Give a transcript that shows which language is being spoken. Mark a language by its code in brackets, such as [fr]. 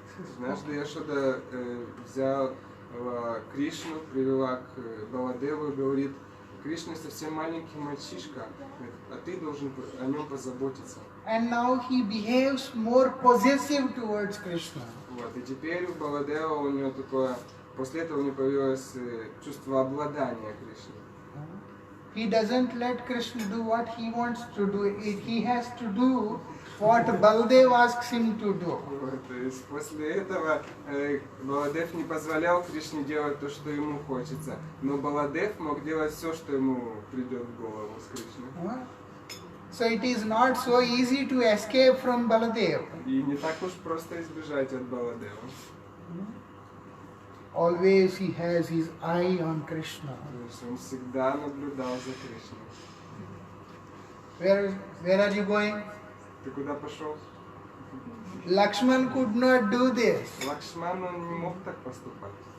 [ru] Однажды Яшода взяла Кришну, привела к Баладеву и говорит: Кришна совсем маленький мальчишка, а ты должен о нем позаботиться. [en] And now he behaves more possessive towards Krishna. [ru] Вот, и теперь у Баладева у него такое, после этого у него появилось чувство обладания Кришной. [en] He doesn't let Krishna do what he wants to do. He has to do what Baldev asks him to do. [ru] Вот, то есть после этого Баладев не позволял Кришне делать то, что ему хочется. Но Баладев мог делать все, что ему придет в голову с Кришной. [en] So it is not so easy to escape from Baladev. [ru] И не так уж просто избежать от Баладева. [en] Always he has his eye on Krishna. [ru] То есть он всегда наблюдал за Кришной. [en] Where are you going? [ru] Ты куда пошел? [en] Lakshman could not do this. [ru] Лакшман, он не мог так поступать.